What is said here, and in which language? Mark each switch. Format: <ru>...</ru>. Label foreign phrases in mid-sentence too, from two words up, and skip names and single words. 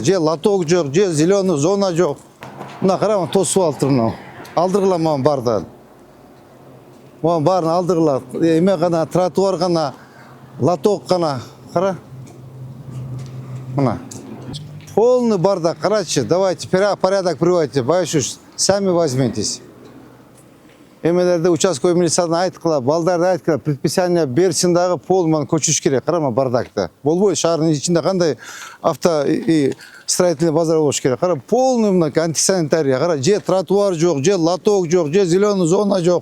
<ky>Же лоток жок, же</ky> <ru>зеленый зона</ru> <ky>жок. Мына кара, тосуп алыптыр мына. Алдыргыла мына барды. Мына барын алдыргыла. Эме гана, тротуар гана, лоток гана, кара. Мына.</ky> <ru>Полный бардак,</ru> <ky>карачы,</ky> <ru>давайте порядок приводите, Байшуш, сами возьметесь.</ru> <ky>Эмелерде участковый милициядан айткыла, балдарды айткыла, предписание берсин дагы полный көчүш керек, карама бардакта. Болбойт, шаардын ичинде кандай</ky> <ru>авто строительный</ru> <ky>базар болуш керек. Кара, полный мынакей антисанитария. Кара, же тротуар жок, же лоток жок, же</ky> <ru>зеленый зона</ru> <ky>жок.</ky>